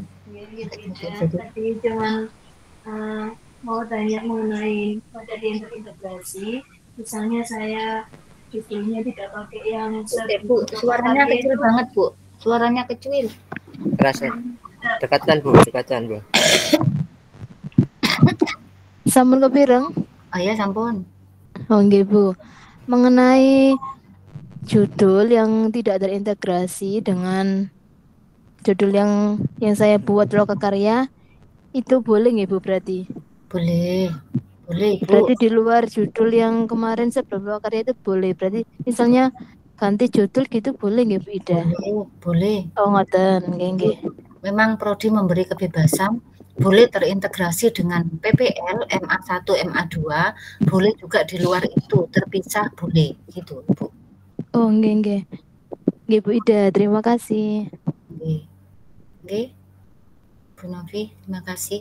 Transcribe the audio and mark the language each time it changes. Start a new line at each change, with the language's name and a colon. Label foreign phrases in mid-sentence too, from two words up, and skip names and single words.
Indonesian: Tadi cuma mau tanya mengenai materi yang terintegrasi. Misalnya saya judulnya tidak pakai yang Bu, suaranya kecil banget Bu. Suaranya kecil. Kerasa. Dekatkan Bu.
Javanese: Sampun kepireng? Oh ya, sampun. Oh nggih Bu.
Indonesian: Mengenai judul yang tidak terintegrasi dengan judul yang saya buat loka karya, itu boleh nggih Bu berarti? Boleh Boleh, Ibu. Berarti di luar judul yang kemarin sebelum karya itu boleh. Berarti misalnya ganti judul gitu boleh nggih Bu Ida? Boleh.
Javanese: Oh ngoten, nggih.
Indonesian: Memang prodi memberi kebebasan, boleh terintegrasi dengan PPL, MA1, MA2, boleh juga di luar itu, terpisah boleh, gitu, Bu.
Javanese: Oh, nggih. Nggih Bu Ida,
Indonesian: terima kasih. Nggih. Bu Novi, terima kasih.